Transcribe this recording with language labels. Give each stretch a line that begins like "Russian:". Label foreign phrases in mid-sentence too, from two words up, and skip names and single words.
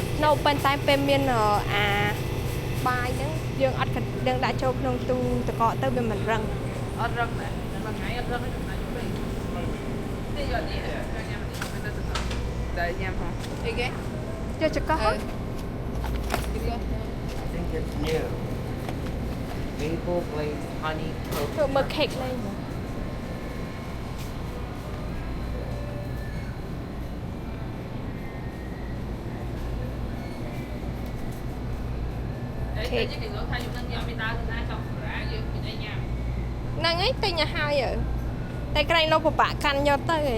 Khmer: នៅប៉ុន្តែពេលមានអាបាយហ្នឹងយើងអត់យើងដាក់ចូលក្នុងទូទឹកកកទៅវាមិនរឹង អត់រឹងដែរមួយថ្ងៃអត់រឹងទេថ្ងៃពេកនេះយកនេះញ៉ាំនេះទៅទៅតែញ៉ាំហ៎អីគេ យកចកហ៎
English: I think it's new. Maple glazed honey
Khmer: ធ្វើ
English: toast.
Khmer: មើល cake លេង អីគេនិយាយថាខ្ញុំនឹងយកមីតាទៅណាចង់សម្រាប់យើងមានអីញ៉ាំ ហ្នឹងហើយទិញឲ្យហើយតែក្រែងនៅពិបាកកាន់យកទៅហី